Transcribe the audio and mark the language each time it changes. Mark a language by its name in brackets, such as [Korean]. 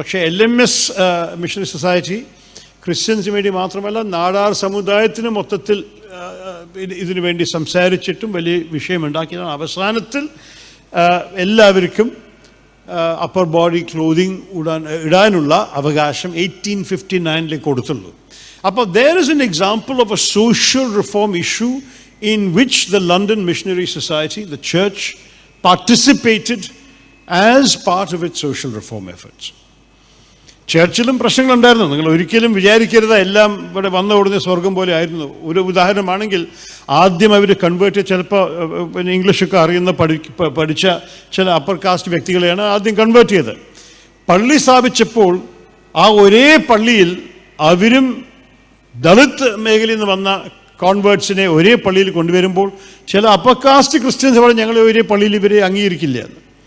[Malayalam] പക്ഷേ LMS missionary society ക്രിസ്ത്യൻസിന് വേണ്ടി മാത്രമല്ല നാടാർ സമുദായത്തിന് മൊത്തത്തിൽ ഇതിനു വേണ്ടി സംസാരിച്ചിട്ടും വലിയ വിഷയമുണ്ടാക്കിയതാണ്. അവസാനത്തിൽ എല്ലാവർക്കും അപ്പർ ബോഡി ക്ലോതിങ് ഇടാനുള്ള അവകാശം 1859 കൊടുത്തുള്ളൂ. [English] അപ്പോൾ there is an example of a social reform issue in which the London Missionary Society, the church, participated as part of its social reform efforts. [Malayalam] ചർച്ചിലും പ്രശ്നങ്ങളുണ്ടായിരുന്നു. നിങ്ങൾ ഒരിക്കലും വിചാരിക്കരുത് എല്ലാം ഇവിടെ വന്ന ഉടനെ സ്വർഗം പോലെ ആയിരുന്നു. ഒരു ഉദാഹരണമാണെങ്കിൽ ആദ്യം അവർ കൺവേർട്ട് ചിലപ്പോൾ പിന്നെ ഇംഗ്ലീഷൊക്കെ അറിയുന്ന പഠിച്ച ചില അപ്പർ കാസ്റ്റ് വ്യക്തികളെയാണ് ആദ്യം കൺവേർട്ട് ചെയ്തത്. പള്ളി സ്ഥാപിച്ചപ്പോൾ ആ ഒരേ പള്ളിയിൽ അവരും ദളിത് മേഖലയിൽ നിന്ന് വന്ന കോൺവേർട്സിനെ ഒരേ പള്ളിയിൽ കൊണ്ടുവരുമ്പോൾ ചില അപ്പർ കാസ്റ്റ് ക്രിസ്ത്യൻസ് പറഞ്ഞ് ഞങ്ങൾ ഒരേ പള്ളിയിൽ ഇവരെ അംഗീകരിക്കില്ല എന്ന്.